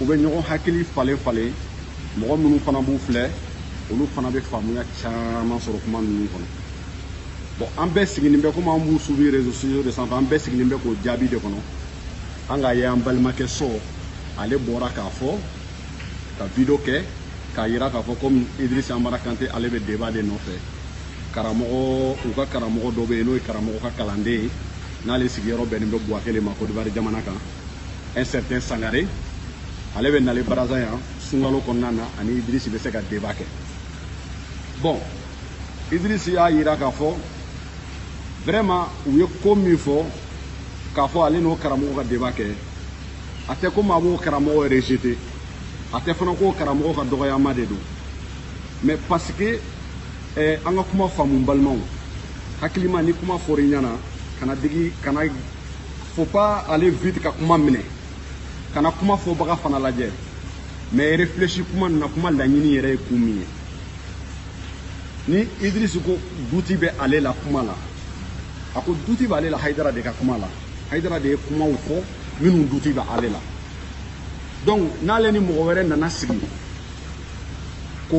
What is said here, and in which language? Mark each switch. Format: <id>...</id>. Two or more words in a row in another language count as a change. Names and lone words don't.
<bm>bɛ ɲɔgɔn hakili falen mɔgɔ minnu fana b'u filɛ olu fana bɛ faamuya caman sɔrɔ kuma ninnu kɔnɔ bon an bɛɛ sigilen bɛ komi an b'u suivi réseaux sociaux de sanfɛ an bɛɛ sigilen bɛ k'o jaabi de kɔnɔ an ka ye an balimakɛ Sow ale bɔra k'a fɔ ka video kɛ k'a yira k'a fɔ komi Idris Amara Kanté ale bɛ débat de nɔfɛ karamɔgɔ u ka karamɔgɔ dɔ bɛ yen n'o ye karamɔgɔ ka kalanden ye n'ale sigiyɔrɔ bɛnnen bɛ Buakele ma Côte d'Ivoire jamana kan</bm> <fr>un certain</fr> <bm>Sangare ale bɛ nale Baraza yan sunkalo kɔnɔna na ani Idris bɛ se ka débat kɛ bon Idris y'a yira k'a fɔ vraiment u ye ko min fɔ k'a fɔ ale n'o karamɔgɔ ka débat kɛ a tɛ komi a b'o karamɔgɔ rejeté a tɛ fana ko karamɔgɔ ka dɔgɔyama de don mais parce que an ka kuma faamu balimaw hakilima ni kuma fɔra i ɲɛna kana digi kana</bm> <fr>faut pas aller vite</fr> <bm>ka kuma minɛ kana kuma fɔbaga fana lajɛ</bm> <fr>mais réfléchir</fr> <bm>kuma nin na kuma laɲini yɛrɛ ye kun min ye ni Idris ko duti bɛ ale la kuma la a ko duti b'ale la Haidara de ka kuma la Haidara de ye kumaw fɔ minnu duti bɛ ale la donc n'ale ni mɔgɔ wɛrɛ nana sigi ko</bm>